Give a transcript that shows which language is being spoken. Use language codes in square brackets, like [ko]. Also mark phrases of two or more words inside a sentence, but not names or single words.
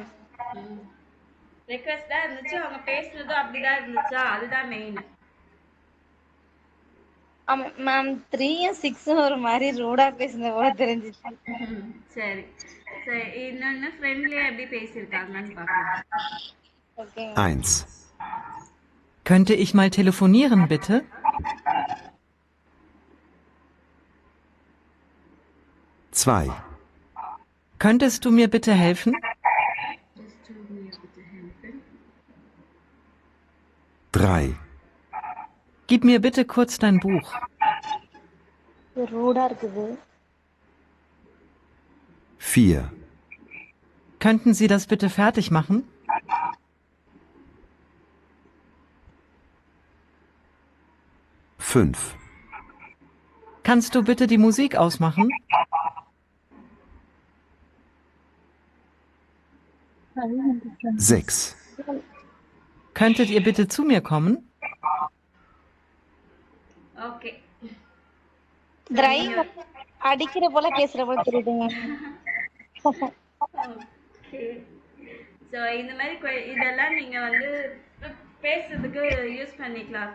[ta] ம் ரெக்வஸ்ட் தான் இருந்துச்சு, அவங்க பேசுனதும் அப்படிதான் இருந்துச்சா, அதுதான் மெயின். ஆமா மேம். 3யும் 6ம் ஒரு மாதிரி ரூடா பேசுன போல தெரிஞ்சிச்சு. சரி சரி, இன்னொன்னு ஃப்ரெண்ட்லியா எப்படி பேசியிருக்காங்கன்னு பார்க்கலாம். ஓகேங்க. [de] 1, Könnte ich mal telefonieren, bitte? 2, Könntest du mir bitte helfen? [en] Just to [de] mir bitte helfen. 3, Gib mir bitte kurz dein Buch. [ta] ரூடா இருக்குது. [de] 4, Könnten Sie das bitte fertig machen? 5, Kannst du bitte die Musik ausmachen? 6, Könntet ihr bitte zu mir kommen? [ta] ஓகே, டிரைவ் அடிக்கிற போல பேசுற போல தெரியுதுங்க. ஓகே. ஸோ இந்த மாதிரி இதெல்லாம் நீங்கள் வந்து பேசுறதுக்கு யூஸ் பண்ணிக்கலாம்.